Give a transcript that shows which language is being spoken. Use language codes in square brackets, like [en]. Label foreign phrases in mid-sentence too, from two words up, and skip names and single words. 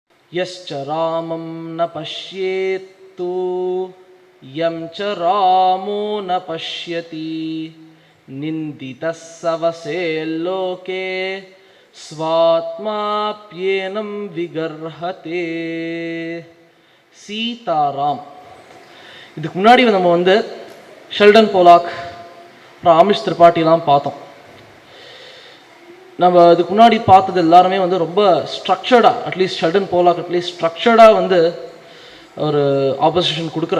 [sa] यश्च रामं न पश्येत्तु यं च रामो न पश्यति निन्दितः सवसेल्लोके स्वात्माप्येनं विगर्हते. [ta] சீதாராம். இதுக்கு முன்னாடி நம்ம ஷெல்டன் போலாக், ராமேஷ் திரிபாட்டிலாம் பார்த்தோம். நம்ம இதுக்கு முன்னாடி பார்த்தது எல்லாருமே ரொம்ப ஸ்ட்ரக்சர்டாக, அட்லீஸ்ட் ஷெல்டன் போலாக் அட்லீஸ்ட் ஸ்ட்ரக்சர்டாக ஒரு ஆப்போசிஷன் கொடுக்குறார்.